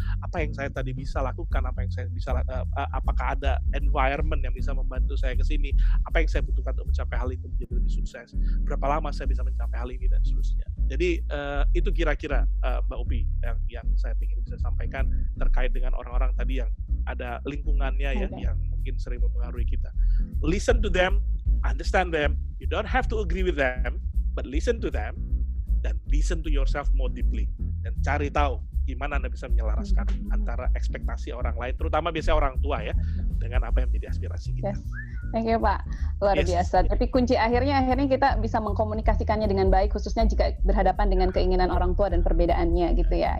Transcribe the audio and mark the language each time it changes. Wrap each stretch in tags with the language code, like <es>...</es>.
<id>Apa yang saya tadi bisa lakukan, apa yang saya bisa apakah ada environment yang bisa membantu saya ke sini, apa yang saya butuhkan untuk mencapai hal itu menjadi lebih sukses. Berapa lama saya bisa mencapai hal ini dan seterusnya. Jadi itu kira-kira Mbak Upi yang saya ingin bisa sampaikan terkait dengan orang-orang tadi yang ada lingkungannya ya, yang mungkin sering mempengaruhi kita.</id> <en>Listen to them, understand them. You don't have to agree with them, but listen to them</en> <id>dan</id> <en>listen to yourself more deeply.</en> <id>Dan cari tahu gimana Anda bisa menyelaraskan antara ekspektasi orang lain, terutama biasanya orang tua ya, dengan apa yang menjadi aspirasi kita.</id> <en>Yes. Thank you Pak.</en> <id>Luar biasa. Tapi kunci akhirnya kita bisa mengkomunikasikannya dengan baik, khususnya jika berhadapan dengan keinginan orang tua dan perbedaannya gitu ya.</id>